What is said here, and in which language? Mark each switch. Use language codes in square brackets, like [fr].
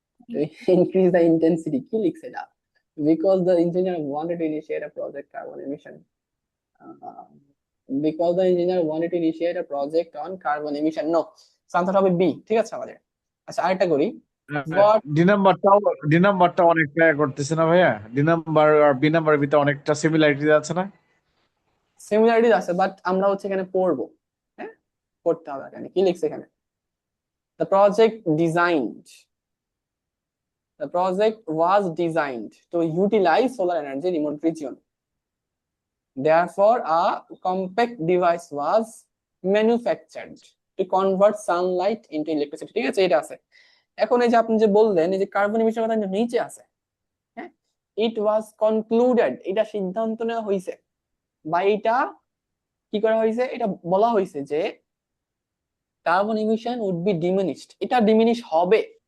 [en] To increase the intensity, [bn] কি লিখছে এটা? [en] Because the engineer wanted to initiate a project carbon emission. Uh, because the engineer wanted to initiate a project on carbon emission. [bn] No, answer হবে B, ঠিক আছে আমাদের। আচ্ছা, আরেকটা করি। What ডি নাম্বারটা অনেকটা করতেছে না ভাইয়া? ডি নাম্বার আর বি নাম্বারের ভিতরে অনেকটা সিমিলারিটি আছে না? সিমিলারিটিস আছে, বাট আমরা হচ্ছে এখানে পড়বো, হ্যাঁ, পড়তে হবে এখানে কি লিখছে এখানে। [en] The project designed, the project was designed to utilize solar energy in remote region. Therefore, a compact device was manufactured to convert sunlight into electricity. [bn] ঠিক আছে, এটা আছে। এখন এই যে আপনি যে বললেন এই যে কার্বন এমিশন কথা নিচে আছে, হ্যাঁ, [en] it was concluded, [bn] এটা সিদ্ধান্ত নেওয়া হয়েছে বা এটা কি করা হয়েছে, এটা বলা হয়েছে যে [en] carbon emission would be diminished, [bn] এটা ডিমিনিশ হবে।